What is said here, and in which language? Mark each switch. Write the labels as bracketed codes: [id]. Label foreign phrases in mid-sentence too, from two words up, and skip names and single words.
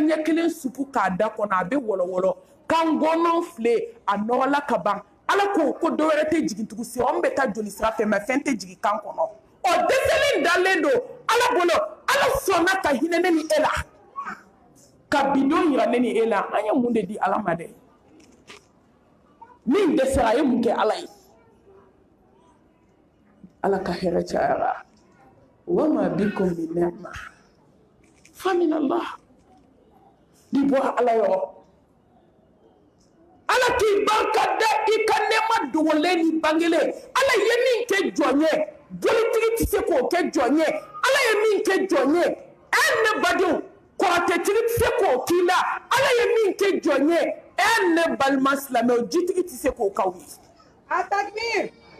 [bm] ɲɛ kelen supu k'a da kɔnɔ a bɛ wɔlɔwɔlɔ kan gɔnɔn file a nɔgɔla ka ban ala ko ko dɔ wɛrɛ tɛ jigin tugun si anw bɛ taa joli sira fɛ mɛ fɛn tɛ jigin kan kɔnɔ ɔ dɛsɛlen dalen don ala bolo ala sɔnna ka hinɛ ne ni e la ka bidon yira ne ni e la an ye mun de di ala ma dɛ min dɛsɛra a ye mun kɛ ala ye ala ka hɛrɛ cayara [ar] وما بكم من نعمة فمن الله [bm] ni bɔra ala yɔrɔ ala k'i barika da i ka nɛɛma dogolen ni bangelen ala ye min kɛ jɔn ye bolitigi tɛ se k'o kɛ jɔn ye ala ye min kɛ jɔn ye ne badenw kɔrɔtɛtigi tɛ se k'o k'i la ala ye min kɛ jɔn ye ne balima silamɛw jitigi tɛ se k'o k'aw ye a takbir